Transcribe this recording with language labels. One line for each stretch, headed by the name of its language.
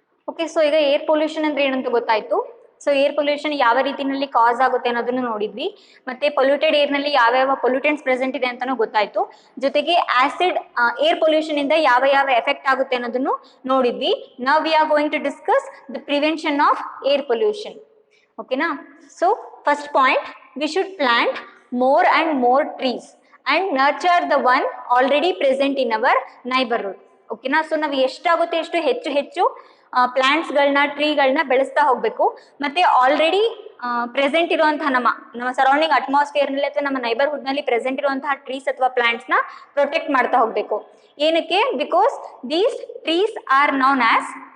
Kannada: Okay, so ಈಗ air pollution ಅಂದ್ರೆ ಏನಂತ ಗೊತ್ತಾಯ್ತು. ಸೊ ಏರ್ ಪೊಲ್ಯೂಷನ್ ಯಾವ ರೀತಿಯಲ್ಲಿ ಕಾಸ್ ಆಗುತ್ತೆ ಅನ್ನೋದನ್ನು ನೋಡಿದ್ವಿ. ಮತ್ತೆ ಪೊಲ್ಯೂಟೆಡ್ ಏರ್ ನಲ್ಲಿ ಯಾವ ಪೊಲ್ಯೂಟೆಂಟ್ಸ್ ಪ್ರೆಸೆಂಟ್ ಇದೆ ಅಂತಾನು ಗೊತ್ತಾಯ್ತು. ಜೊತೆಗೆ ಆಸಿಡ್ ಏರ್ ಪೊಲ್ಯೂಷನ್ ಇಂದ ಯಾವ ಎಫೆಕ್ಟ್ ಆಗುತ್ತೆ ಅನ್ನೋದನ್ನು ನೋಡಿದ್ವಿ.
English: Now we are going to discuss the prevention of air pollution. ಓಕೆನಾ, so first point, we should plant more and more trees and nurture the one already present in our neighborhood.
Kannada: ಓಕೆನಾ, so ನಾವು ಎಷ್ಟಾಗುತ್ತೆ ಎಷ್ಟು ಹೆಚ್ಚು ಹೆಚ್ಚು ಪ್ಲಾಂಟ್ಸ್ಗಳನ್ನ ಟ್ರೀಗಳನ್ನ ಬೆಳೆಸ್ತಾ ಹೋಗ್ಬೇಕು. ಮತ್ತೆ ಆಲ್ರೆಡಿ ಪ್ರೆಸೆಂಟ್ ಇರುವಂತಹ ನಮ್ಮ ಸರೌಂಡಿಂಗ್ ಅಟ್ಮಾಸ್ಫಿಯರ್ ನಲ್ಲಿ ಅಥವಾ ನಮ್ಮ ನೈಬರ್ಹುಡ್ ನಲ್ಲಿ ಪ್ರೆಸೆಂಟ್ ಇರುವಂತಹ ಟ್ರೀಸ್ ಅಥವಾ ಪ್ಲಾಂಟ್ಸ್ ನ ಪ್ರೊಟೆಕ್ಟ್ ಮಾಡ್ತಾ ಹೋಗ್ಬೇಕು. ಏನಕ್ಕೆ?
English: because these trees are known as